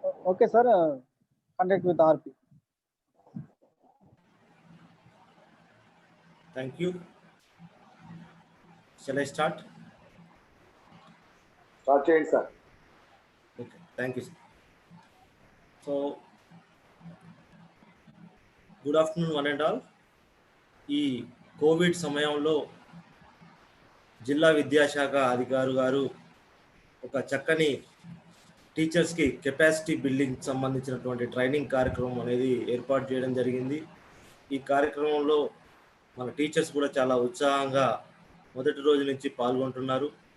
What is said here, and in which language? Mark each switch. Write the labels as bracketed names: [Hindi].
[English] Okay sir, conduct with RP. Thank you. Shall I start? [Telugu] Start చేయండి sir. [English] Okay, thank you, sir. So, good afternoon one and all. [Telugu] ఈ Covid సమయంలో జిల్లా విద్యాశాఖ అధికారు గారు ఒక చక్కని టీచర్స్కి కెపాసిటీ బిల్డింగ్ సంబంధించినటువంటి ట్రైనింగ్ కార్యక్రమం అనేది ఏర్పాటు చేయడం జరిగింది. ఈ కార్యక్రమంలో మన టీచర్స్ కూడా చాలా ఉత్సాహంగా మొదటి రోజు నుంచి పాల్గొంటున్నారు.